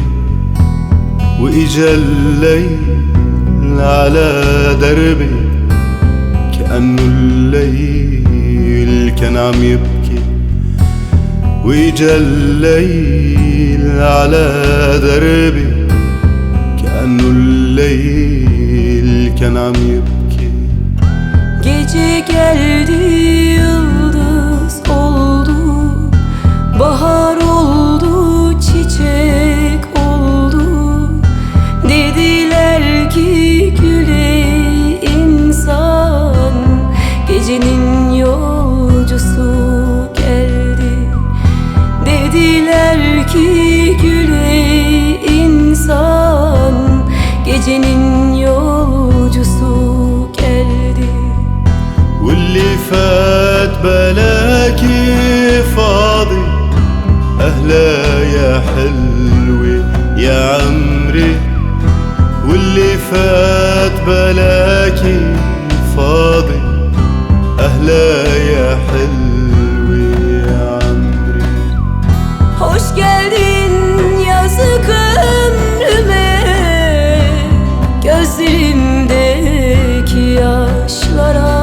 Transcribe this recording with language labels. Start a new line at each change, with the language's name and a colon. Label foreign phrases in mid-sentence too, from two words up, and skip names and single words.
Arabic: وإجا الليل على دربي، كأنه الليل كان عم يبكي. وإجا الليل على دربي، كأنه الليل كان عم يبكي.
Turkish: Gece geldi, yıldız oldu, bahar oldu, çiçek oldu. Dediler ki güle insan, gecenin yolcusu geldi. Dediler ki güle insan, gecenin yolcusu geldi.
Arabic: واللي فات بلاكي فاضي، أهلا يا حلوة يا عمري. واللي فات بلاكي فاضي، أهلا يا حلوة يا عمري.
Turkish: Hoş geldin yazık ömrüme, gözlerimdeki yaşlara.